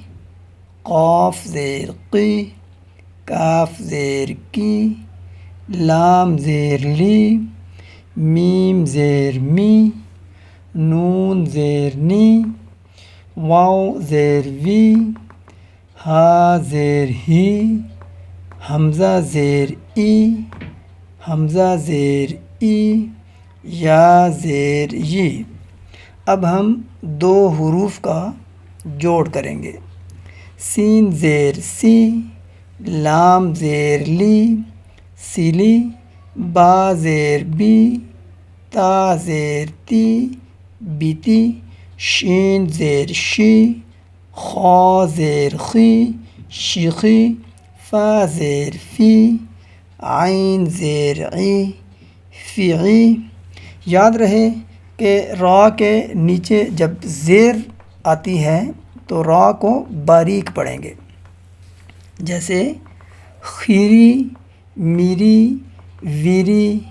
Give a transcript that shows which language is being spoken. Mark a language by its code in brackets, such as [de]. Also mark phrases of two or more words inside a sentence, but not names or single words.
[ur] قاف زیر قی، کاف زیر کی، لام زیر لی، میم زیر می، نون زیر نی، واو زیر وی، ہا زیر ہی، حمزہ زیر ای، حمزہ زیر ای، یا زیر ی۔ اب ہم دو حروف کا جوڑ کریں گے۔ سین زیر سی، لام زیر لی، سلی، با زیر بی، تا زیر تی، بیتی، شین زیر شی، خا زیر خی، شیخی، فا زیر فی، عین زیر عی، فیعی۔ یاد رہے کہ را کے نیچے جب زیر آتی ہے تو را کو باریک پڑھیں گے، جیسے خیری، میری، ویری۔